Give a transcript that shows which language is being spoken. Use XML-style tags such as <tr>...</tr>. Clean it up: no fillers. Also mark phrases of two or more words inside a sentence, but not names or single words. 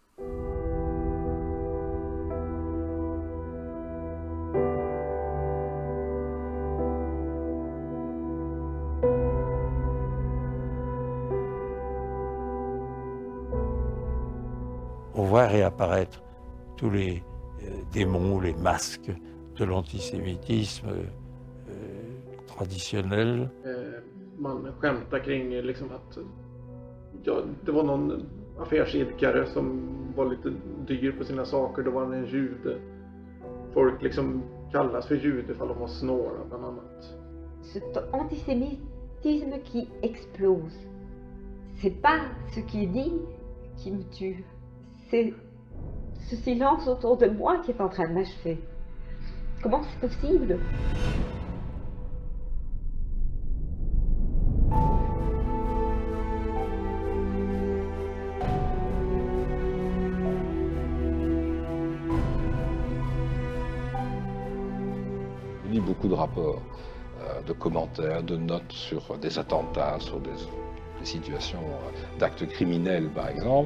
<fr>On voit réapparaître tous les démons, les masques de l'antisémitisme traditionnel.</fr> <sv>Man skämtar kring liksom att det var någon affärsidkare som var lite dyr på sina saker, då var han en jude. Folk liksom kallas för jude ifall de har snåra bland annat.</sv> <fr>Cet antisémitisme qui explose, c'est pas ce qui est dit qui me tue. C'est ce silence autour de moi qui est en train de m'achever. Comment c'est possible? Je lis beaucoup de rapports, de commentaires, de notes sur des attentats, sur des situations d'actes criminels, par exemple.</fr>